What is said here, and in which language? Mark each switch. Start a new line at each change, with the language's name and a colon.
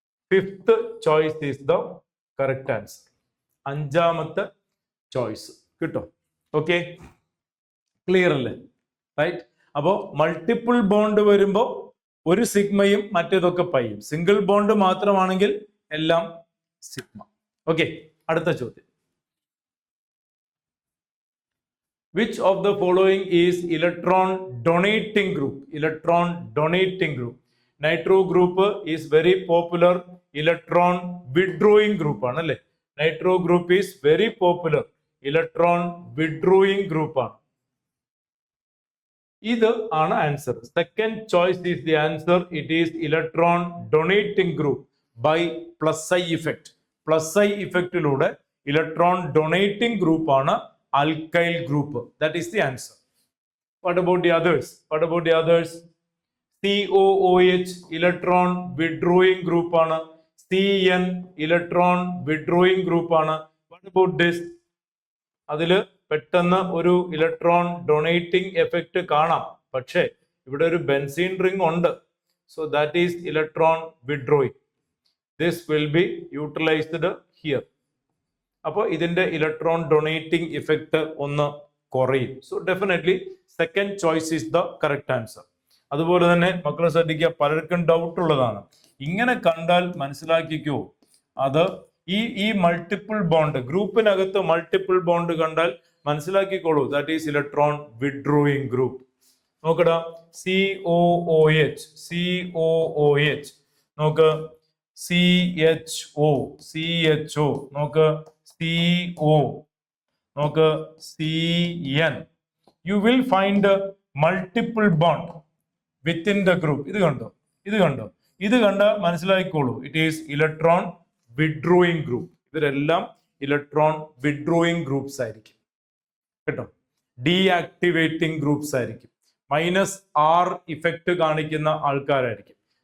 English: Fifth choice is the correct answer.
Malayalam: 5ാമത്തെ choice കിട്ടോ?
English: okay, clear
Malayalam: അല്ലേ?
English: Right.
Malayalam: അപ്പോ multiple bond വരുമ്പോ ഒരു സിഗ്മയും മറ്റേതൊക്കെ പൈയും. സിംഗിൾ ബോണ്ട് മാത്രമാണെങ്കിൽ എല്ലാം സിഗ്മ. ഓക്കെ, അടുത്ത ചോദ്യം.
English: Which of the following is electron donating group? Electron donating group. Nitro group is very popular electron withdrawing group
Malayalam: ആണല്ലേ?
English: Nitro group is very popular electron withdrawing group ആണ്.
Malayalam: ഇത് ആണ് answer.
English: Second choice is the answer. It is electron donating group by plus I effect. Plus I ഇഫക്റ്റിലൂടെ electron donating group ആണ് alkyl group. That is the answer. What about the others? What about the others? COOH electron withdrawing group ആണ്. CN electron withdrawing group ആണ്. What about this?
Malayalam: അതില് പെട്ടെന്ന് ഒരു electron donating effect കാണാം, പക്ഷേ ഇവിടെ ഒരു ബെൻസീൻ റിംഗ് ഉണ്ട്.
English: So that is electron withdrawing. This will be utilized here.
Malayalam: അപ്പോൾ ഇതിന്റെ ഇലക്ട്രോൺ ഡൊണേറ്റിംഗ് ഇഫക്റ്റ് ഒന്ന് കുറയും.
English: So definitely second choice is the correct answer.
Malayalam: അതുപോലെ തന്നെ മക്കളെ ശ്രദ്ധിക്കുക, പലർക്കും ഡൗട്ട് ഉള്ളതാണ്. ഇങ്ങനെ കണ്ടാൽ മനസ്സിലാക്കിക്കോ, അത് ഈ മൾട്ടിപ്പിൾ ബോണ്ട് ഗ്രൂപ്പിനകത്ത് മൾട്ടിപ്പിൾ ബോണ്ട് കണ്ടാൽ മനസ്സിലാക്കിക്കോളൂ,
English: That is electron withdrawing group.
Malayalam: നോക്കടാ, COOH, COOH, നോക്ക് CHO, നോക്ക് CO, നോക്ക് CN.
English: You will find a multiple bond within the group.
Malayalam: ഇത് കണ്ടോ, ഇത് കണ്ടോ, ഇത് കണ്ട മനസ്സിലാക്കിക്കോളൂ,
English: It is electron withdrawing group.
Malayalam: ഇവരെല്ലാം ഇലക്ട്രോൺ വിഡ്രോയിങ് ഗ്രൂപ്പ്സ് ആയിരിക്കും കേട്ടോ. ഡീആക്ടിവേറ്റിംഗ് ഗ്രൂപ്പ്സ് ആയിരിക്കും. -R ഇഫക്റ്റ് കാണിക്കുന്ന ആൾക്കാരായിരിക്കും.